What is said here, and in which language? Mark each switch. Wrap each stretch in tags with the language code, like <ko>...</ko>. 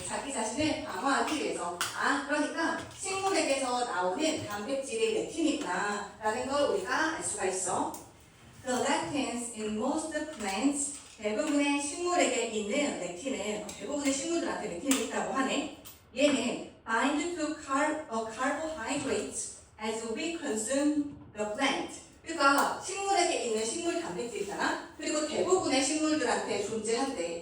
<ko>자기 자신을 방어하기 위해서. 그러니까 식물에게서 나오는 단백질이 렉틴이구나 라는 걸 우리가 알 수가 있어.</ko> <en>The lectins in most plants,</en> <ko>대부분의 식물에게 있는 렉틴은 대부분의 식물들한테 렉틴이 있다고 하네. 얘는</ko> <en>bind to carbohydrates as we consume the plant.</en> <ko>그러니까 식물에게 있는 식물 단백질이잖아. 그리고 대부분의 식물들한테 존재한대.</ko>